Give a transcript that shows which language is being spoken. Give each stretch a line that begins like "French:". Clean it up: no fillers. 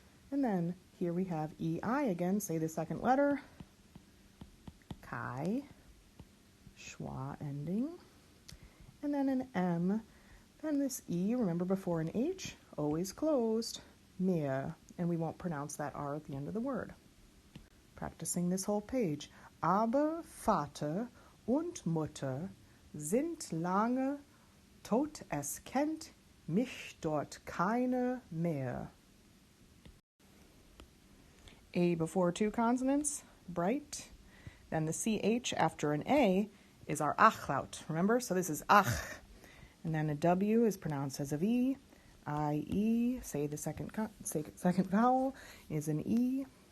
English: And then here we have EI again, say the second letter, Kai, schwa ending, and then an M, then this E, remember before an H, always closed, mehr, and we won't pronounce that R at the end of the word. Practicing this whole page.
German: Aber Vater und Mutter sind lange tot, es kennt mich dort keine mehr.
English: A before two consonants, bright. Then the CH after an A is our Achlaut. Remember? So this is Ach. And then a W is pronounced as a V. I-E, say the second vowel, is an E.